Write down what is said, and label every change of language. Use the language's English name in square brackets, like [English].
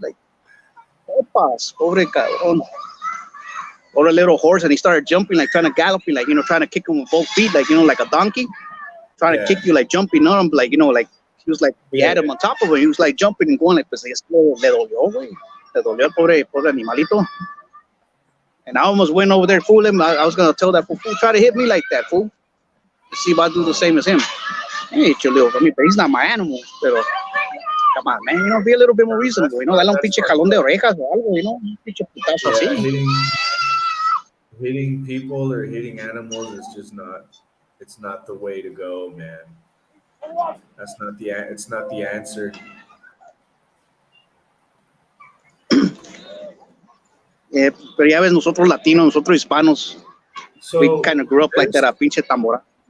[English] Like opas, [Spanish] pobre cabrón. [English] Or a little horse, and he started jumping, like trying to galloping, like trying to kick him with both feet, like like a donkey, trying to kick you, like jumping on him, like like he was like he had him on top of him. He was like jumping and going, like [Spanish] pues le dolió, güey. Le dolió el pobre animalito. [English] And I almost went over there, fool him. I was gonna tell that fool, try to hit me like that, fool. See if I do the same as him. Hey, Cholio, but he's not my animal. Pero, come on, man, be a little bit more reasonable. [Spanish] Dale un pinche jalón de orejas o algo, un pinche putazo así. [English] Hitting people or hitting animals is just it's not the way to go, man. It's not the answer. [Spanish] Pero ya ves, nosotros latinos, nosotros hispanos, [English] we kind of grew up like that, [Spanish] a pinche tambora,